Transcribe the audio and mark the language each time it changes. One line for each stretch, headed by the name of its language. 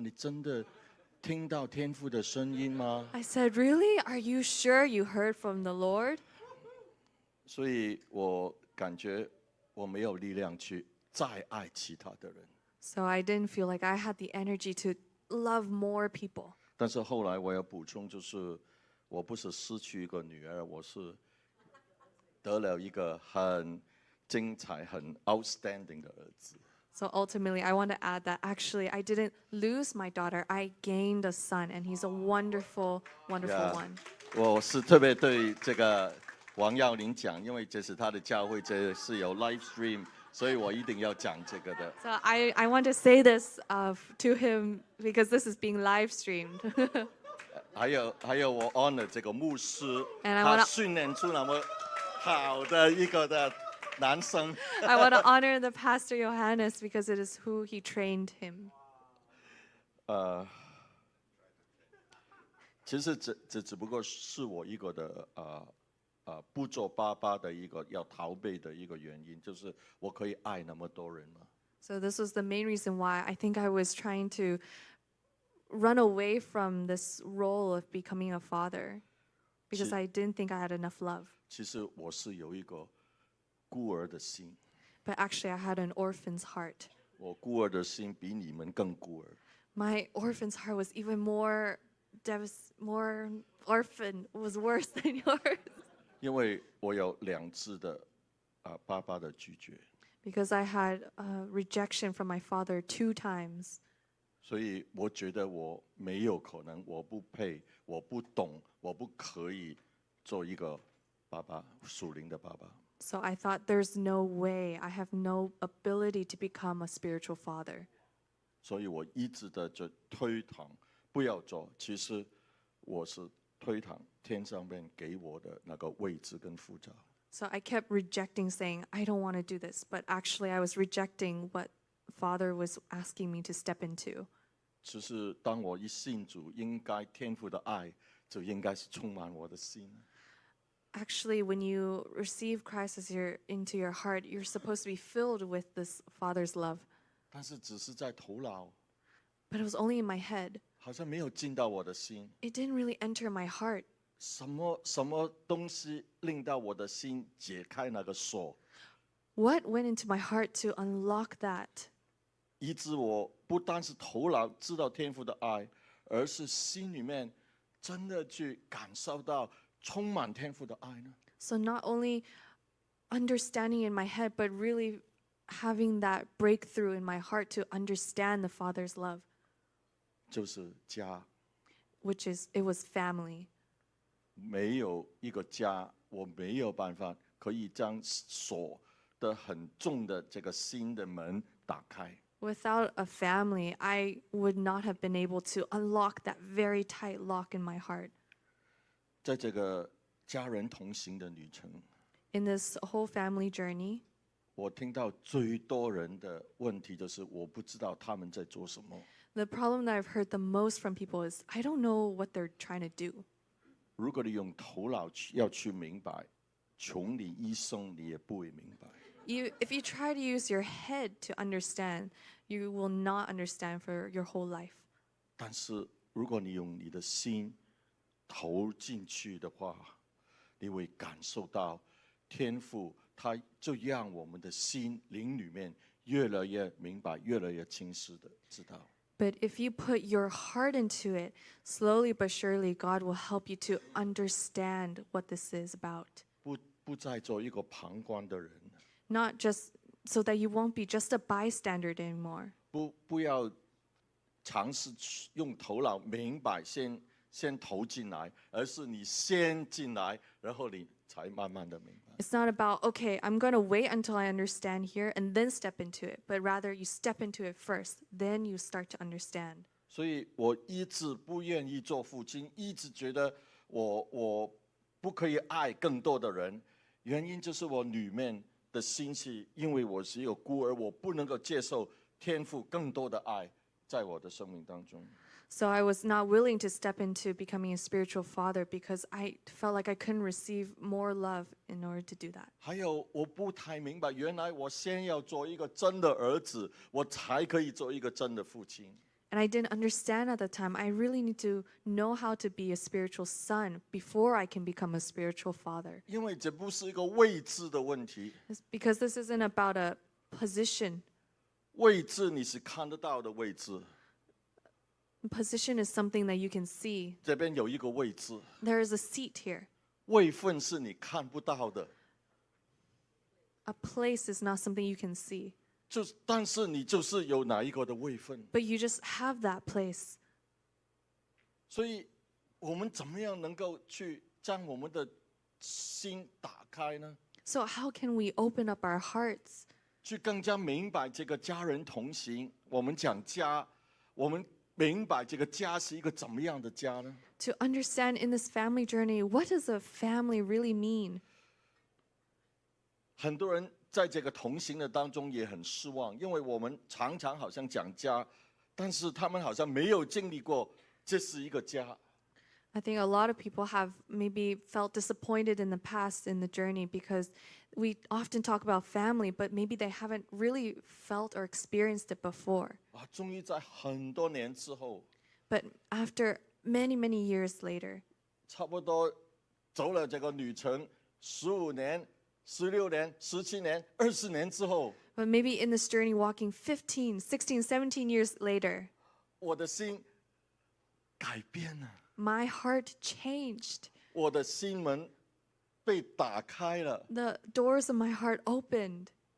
Chinese: 你真的听到天父的声音吗？
English: I said, really? Are you sure you heard from the Lord?
Chinese: 所以我感觉我没有力量去再爱其他的人。
English: So I didn't feel like I had the energy to love more people.
Chinese: 但是后来我要补充，就是我不是失去一个女儿，我是得了一个很精彩、很 outstanding 的儿子。
English: So ultimately, I want to add that actually I didn't lose my daughter. I gained a son, and he's a wonderful, wonderful Yeah. one.
Chinese: 我是特别对这个王耀林讲，因为这是他的教会，这是有 live stream， 所以我一定要讲这个的。
English: So I want to say this to him because this is being live streamed.
Chinese: 还有我 honor 这个牧师，
English: And I
Chinese: 他
English: wanna-
Chinese: 训练出那么好的一个的男生。
English: I want to honor the Pastor Johannes because it is who he trained him.
Chinese: 其实这只不过是我一个的不做爸爸的一个要逃避的一个原因，就是我可以爱那么多人嘛。
English: So this was the main reason why I think I was trying to run away from this role of becoming a father, because I didn't think I had enough love.
Chinese: 其实我是有一个孤儿的心，
English: But actually, I had an orphan's heart.
Chinese: 我孤儿的心比你们更孤儿。
English: My orphan's heart was even more orphan, was worse than yours.
Chinese: 因为我有2次的爸爸的拒绝，
English: Because I had rejection from my father 2 times.
Chinese: 所以我觉得我没有可能，我不配，我不懂，我不可以做一个爸爸，属灵的爸爸。
English: So I thought there's no way, I have no ability to become a spiritual father.
Chinese: 所以我一直的就推搪不要做。其实我是推搪天上面给我的那个位置跟呼召。
English: So I kept rejecting, saying, I don't want to do this. But actually, I was rejecting what Father was asking me to step into.
Chinese: 只是当我一信主，应该天父的爱就应该是充满我的心。
English: Actually, when you receive Christ as into your heart, you're supposed to be filled with this Father's love.
Chinese: 但是只是在头脑，
English: But it was only in my head.
Chinese: 好像没有进到我的心。
English: It didn't really enter my heart.
Chinese: 什么东西令到我的心解开那个锁，
English: What went into my heart to unlock that?
Chinese: 以致我不单是头脑知道天父的爱，而是心里面真的去感受到充满天父的爱呢？
English: So not only understanding in my head, but really having that breakthrough in my heart to understand the Father's love,
Chinese: 就是家，
English: it was family.
Chinese: 没有一个家，我没有办法可以将锁的很重的这个心的门打开。
English: Without a family, I would not have been able to unlock that very tight lock in my heart.
Chinese: 在这个家人同行的旅程，
English: In this whole family journey,
Chinese: 我听到最多人的问题就是我不知道他们在做什么。
English: the problem that I've heard the most from people is, I don't know what they're trying to do.
Chinese: 如果你用头脑要去明白，穷你一生你也不会明白。
English: If you try to use your head to understand, you will not understand for your whole life.
Chinese: 但是如果你用你的心投进去的话，你会感受到天父，他就让我们的心灵里面越来越明白，越来越清晰的知道。
English: But if you put your heart into it, slowly but surely, God will help you to understand what this is about.
Chinese: 不再做一个旁观的人，
English: Not just so that you won't be just a bystander anymore.
Chinese: 不要尝试用头脑明白先投进来，而是你先进来，然后你才慢慢的明白。
English: It's not about, okay, I'm going to wait until I understand here and then step into it. But rather, you step into it first, then you start to understand.
Chinese: 所以我一直不愿意做父亲，一直觉得我不可以爱更多的人，原因就是我里面的心是，因为我是一个孤儿，我不能够接受天父更多的爱在我的生命当中。
English: So I was not willing to step into becoming a spiritual father because I felt like I couldn't receive more love in order to do that.
Chinese: 还有我不太明白，原来我先要做一个真的儿子，我才可以做一个真的父亲。
English: And I didn't understand at the time. I really need to know how to be a spiritual son before I can become a spiritual father.
Chinese: 因为这不是一个位置的问题，
English: Because this isn't about a position.
Chinese: 位置你是看得到的位置，
English: Position is something that you can see.
Chinese: 这边有一个位置，
English: There is a seat here.
Chinese: 位分是你看不到的。
English: A place is not something you can see.
Chinese: 但是你就是有哪一个的位分，
English: But you just have that place.
Chinese: 所以我们怎么样能够去将我们的心打开呢？
English: So how can we open up our hearts
Chinese: 去更加明白这个家人同行。我们讲家，我们明白这个家是一个怎么样的家呢？
English: to understand in this family journey, what does a family really mean?
Chinese: 很多人在这个同行的当中也很失望，因为我们常常好像讲家，但是他们好像没有经历过这是一个家。
English: I think a lot of people have maybe felt disappointed in the past in the journey because we often talk about family, but maybe they haven't really felt or experienced it before.
Chinese: 啊，终于在很多年之后，
English: But after many, many years later,
Chinese: 差不多走了这个旅程15年、16年、17年、20年之后，
English: but maybe in this journey walking 15, 16, 17 years later,
Chinese: 我的心改变了，
English: my heart changed.
Chinese: 我的心门被打开了，
English: The doors of my heart opened.